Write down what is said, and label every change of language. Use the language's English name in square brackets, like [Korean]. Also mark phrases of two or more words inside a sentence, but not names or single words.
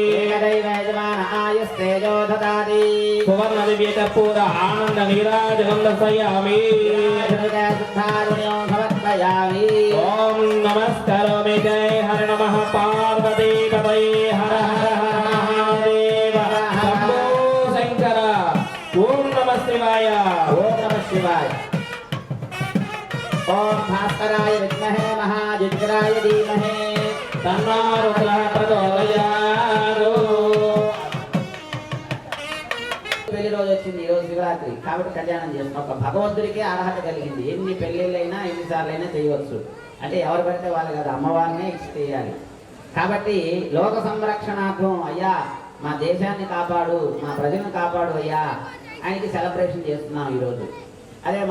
[Sanskrit] सुवर्णदिव्यकर्पूर आनन्दनीराजनं दर्शयामि ॐ नमस्करोमि जय हर नमः पार्वतीपतये हर हर हर महादेव शम्भो शङ्कर ॐ नमः शिवाय ओम भास्कराय विद्महे महाजुज्राय धीमहि तन्नो रुद्रः प्रचोदयात् [Telugu] పెళ్లి రోజు వచ్చింది ఈ రోజు శివరాత్రి కాబట్టి కళ్యాణం చేస్తున్నాం ఒక భగవంతుడికి అర్హత కలిగింది ఎన్ని పెళ్ళిళ్ళైనా ఎన్నిసార్లైనా చేయవచ్చు అంటే ఎవరు పడితే వాళ్ళు కదా అమ్మవారినే ఇచ్చి చేయాలి కాబట్టి లోక సంరక్షణార్థం అయ్యా మా దేశాన్ని కాపాడు మా ప్రజలను కాపాడు అయ్యా ఆయనకి సెలబ్రేషన్ చేస్తున్నాం ఈరోజు అదే మన